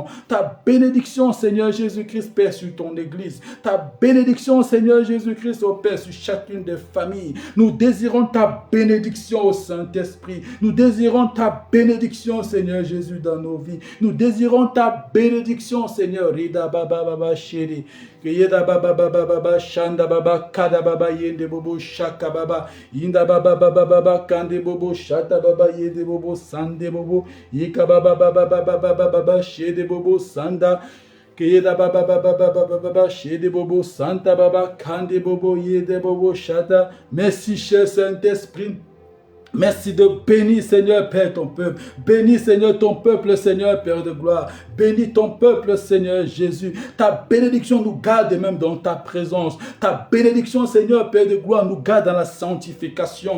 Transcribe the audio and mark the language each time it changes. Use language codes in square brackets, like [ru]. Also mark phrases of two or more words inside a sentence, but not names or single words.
[fr] Ta bénédiction, Seigneur Jésus-Christ, Père, sur ton Église. Ta bénédiction, Seigneur Jésus-Christ, au Père, sur chacune des familles. Nous désirons ta bénédiction au Saint-Esprit. Nous désirons ta bénédiction, Seigneur Jésus, dans nos vies. Nous désirons ta bénédiction, Seigneur. Rida baba baba chéri. Yeda baba baba baba shanda baba kada baba yende bobo shaka baba inda baba baba baba kande bobo shata baba yede bobo sande bobo yika baba baba baba baba shede bobo sanda. Keda baba baba baba baba shede bobo santa baba kande bobo yede bobo shata. Merci, cher Saint-Esprit. Merci de bénir, Seigneur, Père, ton peuple. Bénis, Seigneur, ton peuple, Seigneur, Père de gloire. Bénis ton peuple, Seigneur Jésus. Ta bénédiction nous garde même dans ta présence. Ta bénédiction, Seigneur, Père de gloire, nous garde dans la sanctification.